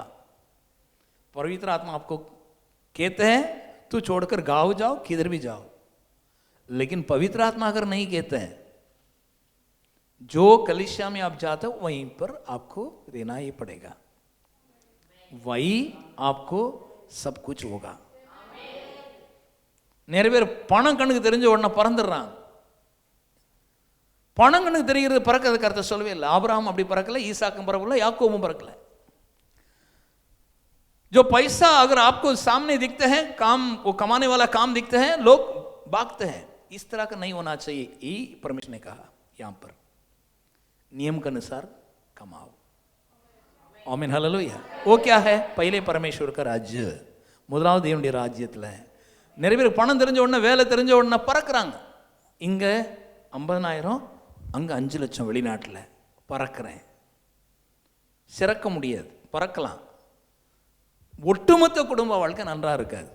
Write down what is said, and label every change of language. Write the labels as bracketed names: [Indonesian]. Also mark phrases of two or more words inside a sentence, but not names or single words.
[Hindi] पवित्र आत्मा आपको कहते हैं तू छोड़कर गांव जाओ, किधर भी जाओ, लेकिन पवित्र आत्मा अगर नहीं कहते हैं जो कलिसिया में आप जाते हो वहीं पर आपको देना ही पड़ेगा, वही आपको सब कुछ होगा. [Tamil] நிறைய பேர் பணம் கண்ணுக்கு தெரிஞ்ச உடனே பறந்துடுறாங்க. பணம் கண்ணுக்கு தெரிகிறது பறக்கிறது கருத்தை சொல்லவே இல்லை. ஆபிரகாம் அப்படி பறக்கல, ஈசாக்கும் பறக்கல, யாக்கோபும் பறக்கல. [Hindi] जो पैसा अगर आपको सामने दिखते हैं, काम वो कमाने वाला काम दिखते हैं, लोग भागते हैं. इस तरह का नहीं होना चाहिए. ये परमेश्वर ने कहा यहां पर नियम के अनुसार कमाओ. आमीन, हालेलुया. वो क्या है? पहले परमेश्वर का राज्य, [Tamil] முதலாவது தேவனுடைய ராஜ்யத்தில். நிறைய பேருக்கு பணம் தெரிஞ்ச உடனே, வேலை தெரிஞ்ச உடனே பறக்கிறாங்க. இங்கே 50,000, அங்கே 5 லட்சம், வெளிநாட்டில் பறக்கிறேன். சிறக்க முடியாது, பறக்கலாம். ஒட்டுமொத்த குடும்ப வாழ்க்கை நன்றாக இருக்காது.